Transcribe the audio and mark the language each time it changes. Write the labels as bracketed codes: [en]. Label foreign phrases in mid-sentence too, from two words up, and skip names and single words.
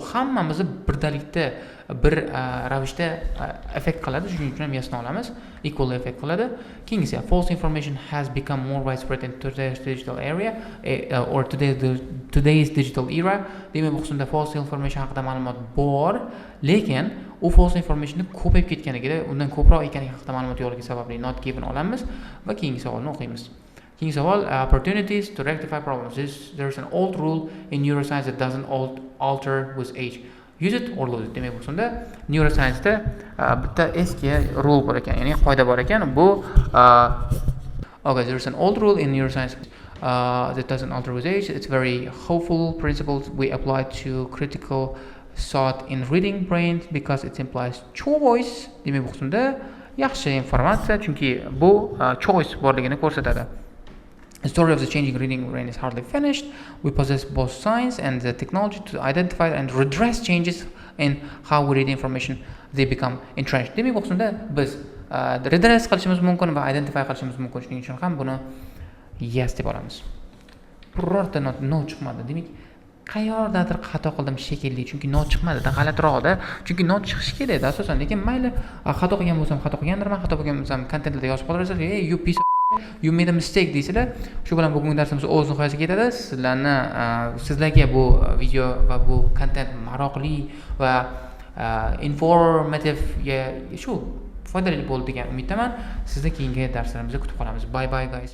[uz] Hammamizni birdalikda bir ravishda effekt qiladi. Shuning uchun ham yasna olamiz. [en] Equal effect qiladi. [uz] Keyingisi, [en] false information has become more widespread in today's digital area or today's digital era. [uz] Demak, bu qismda [en] false information [uz] haqida ma'lumot bor, lekin u [en] false informationni [uz] ko'payib ketganiga, undan ko'proq ekaniga haqida ma'lumot yo'qligi sababli [en] not given [uz] olamiz va keyingi savolni o'qiymiz. Keyingi savol, [en] opportunities to rectify problems. There's an old rule in neuroscience that doesn't alter with age. use it or lose it. [uz] Demak, bu sonda neuroscience-da bitta eski rule bor ekan, ya'ni qoida bor ekan. [en] Bu okay, there's an old rule in neuroscience that doesn't alter with age. It's very hopeful principles we apply to critical thought in reading brain because it implies choice. [uz] Demak, bu sonda yaxshi informatsiya, chunki bu choice borligini ko'rsatadi. [en] The story of the changing reading brain is hardly finished. We possess both science and the technology to identify and redress changes in how we read information. They become entrenched. [uz] Demak, bu qismda biz redress qilishimiz mumkin va identify qilishimiz mumkin. Shuning uchun ham buni yes deb olamiz. Birorta no chiqmadi. Demak, qayerdadir xato qildim shekilli, chunki no chiqmadi-da, g'alatiroqda. Chunki no chiqishi kerak asosan, lekin mayli, xato qilgan bo'lsam, xato qilgandirman, xato qilgan bo'lsam, kontentda yozib qoldirasiz. [en] Hey, you piece of you made a mistake deysizlar. [uz] Shu bilan bugungi darsimiz o'z nihoyasiga yetadi. Sizlarga bu video va bu kontent maroqli va informative, shu foydali bo'ldi degan umiddaman. Sizni keyingi darslarimizda kutib qolamiz. [en] Bye bye guys.